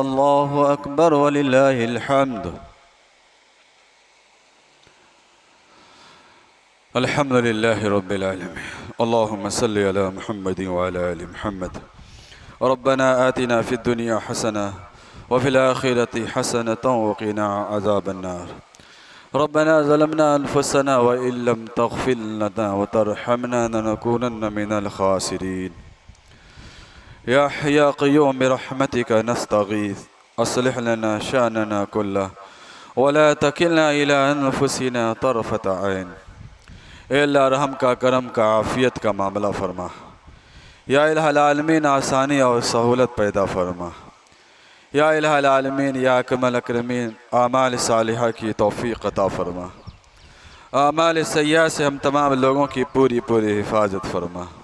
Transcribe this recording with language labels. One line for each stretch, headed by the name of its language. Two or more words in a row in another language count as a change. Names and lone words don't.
Arabic: الله أكبر ولله الحمد. الحمد لله رب العالمين اللهم صل على محمد وعلى آل محمد ربنا آتنا في الدنيا حسنة وفي الآخرة حسنة وقنا عذاب النار ربنا ظلمنا أنفسنا وإن لم تغفر لنا وترحمنا لنكونن من الخاسرين يا حي يا قيوم برحمتك نستغيث أصلح لنا شأننا كله ولا تكلنا إلى أنفسنا طرفة عين.
Hindi: ए अल्लाह रहम का, करम का, आफ़ियत का मामला फरमा।
Arabic: يا إله العالمين
Hindi: आसानी और सहूलत पैदा फरमा।
Arabic: يا إله العالمين يا أكمل الأكرمين
Hindi: आमाल सालिहा की तौफ़ीक़ अता फरमा। आमाल सय्या से हम तमाम लोगों की पूरी पूरी हिफाजत फरमा।